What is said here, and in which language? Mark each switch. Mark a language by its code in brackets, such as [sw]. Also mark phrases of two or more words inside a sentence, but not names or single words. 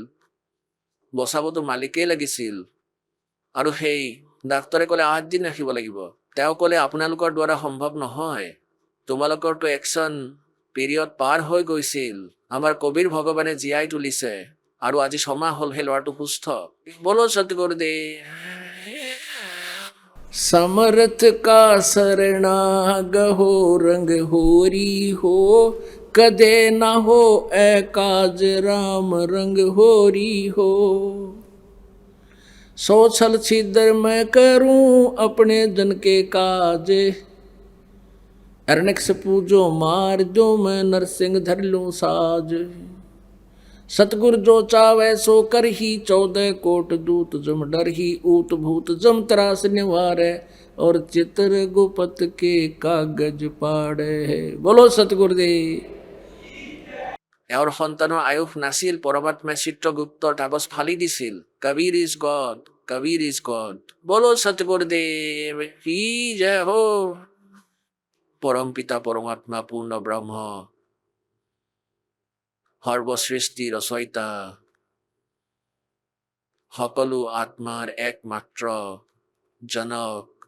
[as] বচাবতো মালিকেই লাগিছিল। আৰু সেই ডাক্তৰে ক'লে 8 দিন ৰাখিব লাগিব। তেওঁ ক'লে, আপোনালোকৰ দ্বাৰা সম্ভৱ নহয়, তোমালোকৰতো [en] action period [as] পাৰ হৈ গৈছিল। আমাৰ কবিৰ ভগৱানে জীয়াই তুলিছে, আৰু আজি 6 মাহ হ'ল সেই ল'ৰাটো সুস্থ। [hi] बोलो सतगुरुदेव। समर्थ का शरणागहो रंग होरी हो, कदे न हो ए काज राम रंग होरी हो। सो छल छिद्र मैं करूं अपने जन के काज, अरनक से पूजो मार जो मैं नरसिंह धर लूं साज। सतगुर जो चावे सो कर ही 14 कोट दूत जम डर ही ऊत भूत जम त्रास निवारे, और चित्र गुपत के कागज पाड़े। बोलो सतगुरुदेव। [as] এওঁৰ সন্তানৰ আয়ুস নাছিল, পৰমাত্মাই চিত্ৰগুপ্তৰ কাগজ ফালি দিছিল। [en] Kabir is God, Kabir is God. [hi] बोलो सतगुरुदेव की जय हो। [as] পৰম পিতা পৰমাত্মা পূৰ্ণ ব্ৰহ্ম, সৰ্বসৃষ্টি ৰচয়িতা, সকলো আত্মাৰ একমাত্ৰ জনক,